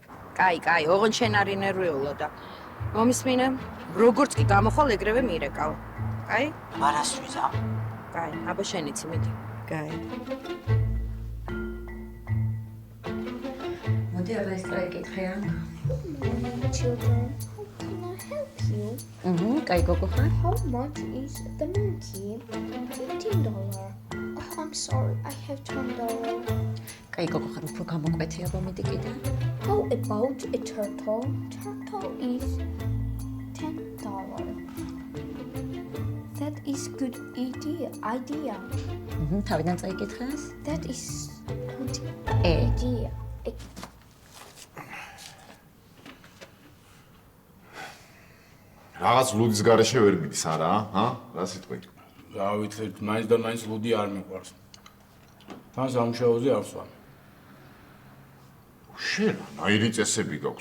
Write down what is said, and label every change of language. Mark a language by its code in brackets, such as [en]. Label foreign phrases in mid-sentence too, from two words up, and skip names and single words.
[ka] კაი, ოღონდ შენ არ ინერვიულო და მამის მინე როგორც კი გამოხვალ ეგრევე მირეკავ. კაი? მარას ვიზამ. კაი, აბა შენიც მიდი. კაი. მოდი აბა ეს წაიკითხია. [en] Children, how can I help you? [ka] კაი გოგო ხარ? [en] How much is the monkey? $15. Oh, I'm sorry, I have $10. [ka] კაი გოგო ხარ, უფრო გამოკვეთი აბა მიდი კიდე. [en] How about a turtle? Turtle is $10. That is good idea. [ka] თავიდან წაიკითხეს? [en] That is good E. idea. [ka] რაღაც ლუდის გარეშე ვერ მიდის არა, ჰა? რა სიტყვით? რა ვიცი, მაინც და მაინც ლუდი არ მიყვარს. თან სამუშაოზე არ ვსვამ. შენ ნაირი წესები გაქვს.